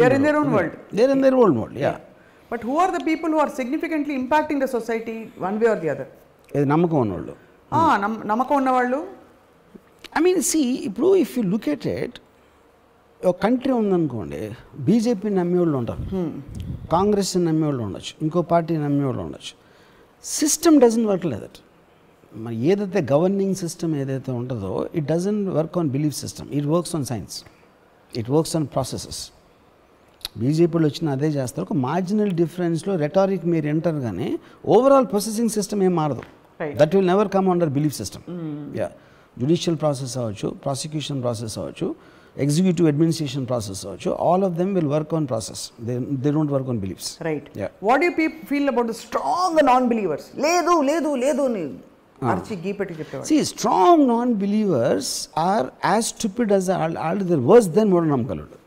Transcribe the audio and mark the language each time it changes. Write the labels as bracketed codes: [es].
[en] they are in their own world, yeah. But who are the people who are significantly impacting the society one way or the other? [te] ఏది నమ్మకం ఉన్నవాళ్ళు, నమ్మకం ఉన్నవాళ్ళు. [en] I mean see [te] ఇప్పుడు [en] if you look at it, [te] ఒక country ఉందనుకోండి, BJP నమ్మేవాళ్ళు ఉంటారు, కాంగ్రెస్ నమ్మేవాళ్ళు ఉండొచ్చు, ఇంకో పార్టీ నమ్మేవాళ్ళు ఉండొచ్చు. [en] System doesn't work like that. [te] మరి ఏదైతే గవర్నింగ్ సిస్టమ్ ఏదైతే ఉంటుందో, [en] It doesn't work on belief system, it works on science, it works on processes. [te] బీజేపీలో వచ్చిన అదే చేస్తారు, ఒక మార్జినల్ డిఫరెన్స్లో రెటారిక్ మీరు ఎంటర్, కానీ ఓవరాల్ ప్రాసెసింగ్ సిస్టమ్ ఏం మారదు. [en] That will never come under belief system. [te] Judicial process అవ్వచ్చు, ప్రాసిక్యూషన్ ప్రాసెస్ అవ్వచ్చు, [en] Executive administration process అవ్వచ్చు, all of them will work on process, they don't work on beliefs, right? What you feel about the strong non believers? [te] లేదు లేదు లేదు అర్చి గీపెట్టి చెప్పేవాళ్ళు. [en] See, strong non-believers are as stupid as all the worse than మూఢనమ్మకాలు.